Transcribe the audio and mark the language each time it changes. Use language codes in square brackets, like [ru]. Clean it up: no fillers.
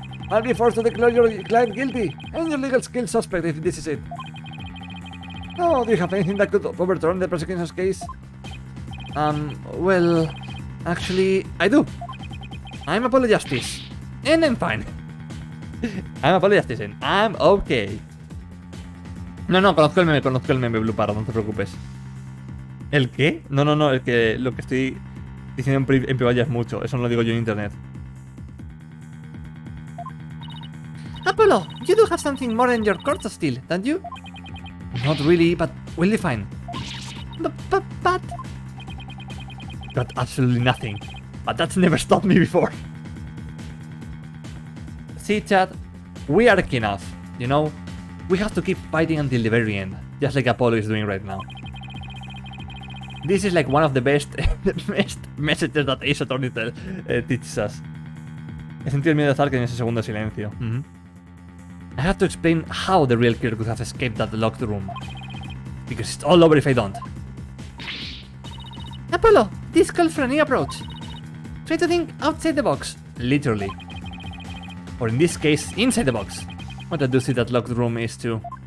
[en] I'll be forced to declare your client guilty and your legal skills suspect if this is it. Oh, do you have anything that could overturn the prosecution's case? Well, actually, I do. I'm Apollo Justice. And I'm fine. I'm Apollo Justice and I'm okay. [es] No, conozco el meme, Blue Parrot, no te preocupes. ¿El qué? No, lo que estoy diciendo en privado ya es mucho, eso no lo digo yo en internet. [en] Apollo, you do have something more than your corpse still, don't you? Not really, but we'll be fine. But... Got absolutely nothing. But that's never stopped me before. See, Chad, we are key enough, you know? We have to keep fighting until the very end, just like Apollo is doing right now. This is like one of the best messages that Ace Attorney teaches us. [es] He sentido el miedo de Zark en ese segundo silencio. [en] I have to explain how the real killer could have escaped that locked room. Because it's all over if I don't. Apollo, this calls for a new approach. Try to think outside the box. Literally. Or in this case, inside the box. What a doozy that locked room is too.